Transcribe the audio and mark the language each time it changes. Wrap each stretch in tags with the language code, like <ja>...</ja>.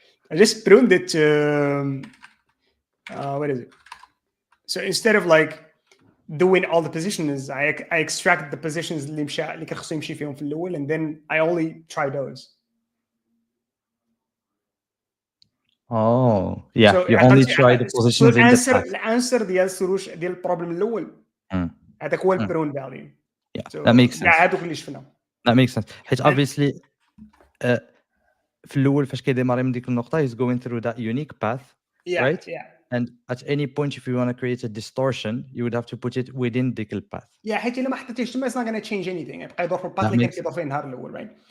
<en>I just pruned it to what is it? So instead of like doing all the positions, I extract the positions اللي كان خصو يمشي فيهم في الأول, and then I only try those. Oh, yeah. So You only try the positions in the path.</en> <ar>الانسر ديال السولوشن ديال البروبلم الاول هذاك هو البرون فاليو.</ar> <en>Yeah, that makes sense.</en> <ar>هادوك اللي شفنا.</ar> <en>That makes sense.</en> <ar>حيت obviously في الاول فاش كيديماري من ديك النقطه he's going through that unique path, right?</ar> <en>Yeah. And at any point if you want to create a distortion you would have to put it within ديك الpath. Yeah, حيت الا ما حطيتيش تما it's not going to change anything.</en> <ar>يبقى يدور في الباث اللي كان كيدور فيه النهار الاول, right?</ar>